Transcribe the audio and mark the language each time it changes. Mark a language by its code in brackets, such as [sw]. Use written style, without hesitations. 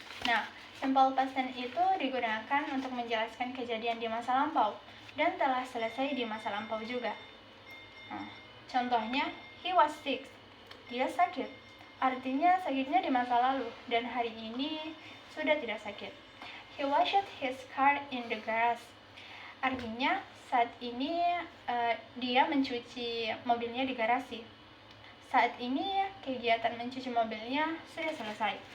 [id] Nah, simple past tense itu digunakan untuk menjelaskan kejadian di masa lampau dan telah selesai di masa lampau juga. Contohnya, [en] he was sick. [id] Dia sakit. Artinya sakitnya di masa lalu dan hari ini sudah tidak sakit. [en] He washed his car in the garage. [id] Artinya saat ini dia mencuci mobilnya di garasi. Saat ini kegiatan mencuci mobilnya sudah selesai.